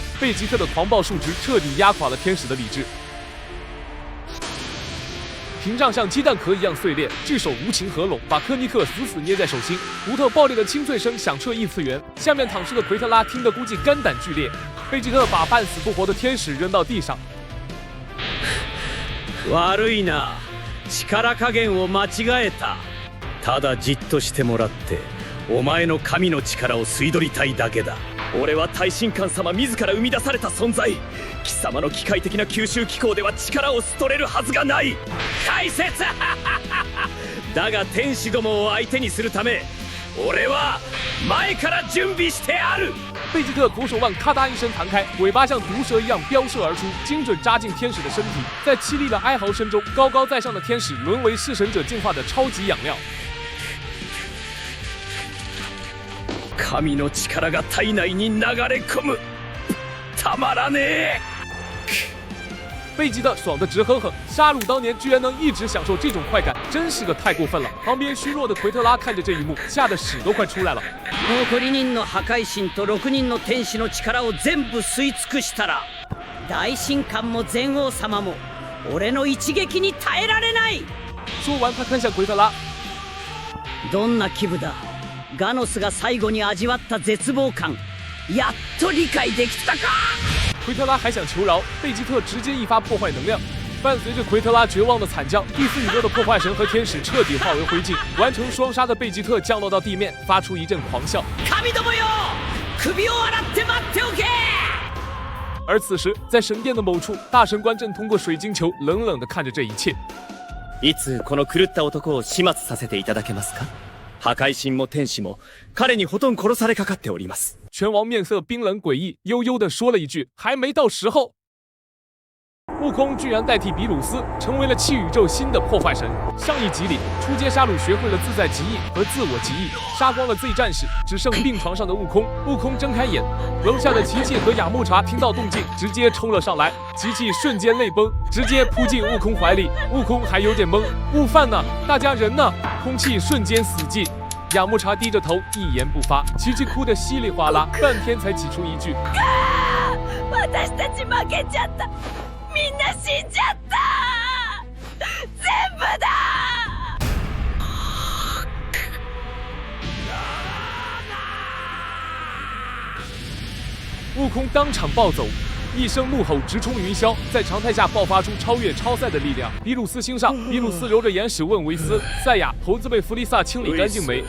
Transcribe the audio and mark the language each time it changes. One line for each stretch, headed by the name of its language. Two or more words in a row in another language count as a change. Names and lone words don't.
Chinese: 贝吉特的狂暴数值彻底压垮了天使的理智，屏障像鸡蛋壳一样碎裂，巨手无情合拢，把科尼克死死捏在手心。骨头爆裂的清脆声响彻异次元，下面躺尸的奎特拉听得估计肝胆俱裂。贝吉特把半死不活的天使扔到地上。
Japanese: 悪いな。力加減を間違えた。ただじっとしてもらってお前の神の力を吸い取りたいだけだ。俺は大神官様自ら生み出された存在。貴様の機械的な吸収機構では力を吸取れるはずがない。解説だが天使どもを相手にするため俺は前から準備してある。
Chinese: 贝吉特左手腕咔嗒一声弹开，尾巴像毒蛇一样飙射而出，精准扎进天使的身体。在凄厉的哀嚎声中，高高在上的天使沦为弑神者进化的超级养料。
Japanese: 神の力が体内に流れ込む。たまらねえ。
Chinese: 贝吉特爽得直哼哼，沙鲁当年居然能一直享受这种快感，真是个太过分了。旁边虚弱的奎特拉看着这一幕，吓得屎都快出来了。
Japanese: 残り人の破壊神と6人の天使の力を全部吸い尽くしたら、大神官も全王様も俺の一撃に耐えられない。
Chinese: 说完，他看向奎特拉，
Japanese: どんな気分だ。ガノスが最後に味わった絶望感、やっと理解できたか。
Chinese: 奎特拉还想求饶，贝吉特直接一发破坏能量，伴随着奎特拉绝望的惨叫，第四宇宙的破坏神和天使彻底化为灰烬。完成双杀的贝吉特降落到地面，发出一阵狂笑。
Japanese: 神どもよ、首を洗って待っておけ。
Chinese: 而此时，在神殿的某处，大神官正通过水晶球冷冷地看着这一切。
Japanese: いつこの狂った男を始末させていただけますか。破壊神も天使も彼にほとんど殺されかかっております。
Chinese: 拳王面色冰冷诡异，悠悠地说了一句：“还没到时候。” 悟空居然代替比鲁斯成为了气宇宙新的破坏神。上一集里，初阶沙鲁学会了自在极意和自我极意，杀光了 Z 战士，只剩病床上的悟空。悟空睁开眼，楼下的琪琪和雅木茶听到动静，直接冲了上来。琪琪瞬间泪崩，直接扑进悟空怀里。悟空还有点懵，悟饭呢？大家人呢？空气瞬间死寂。雅木茶低着头，一言不发。琪琪哭得稀里哗啦，半天才挤出一句：“
Japanese: 私たち負けちゃった。みんな死んじゃった。全部だ。”
Chinese: 悟空当场暴走，一声怒吼直冲云霄，在长台下爆发出超越超赛的力量。比鲁斯心上，比鲁斯揉着眼屎问维斯：“赛亚，猴子被弗利萨清理干净没？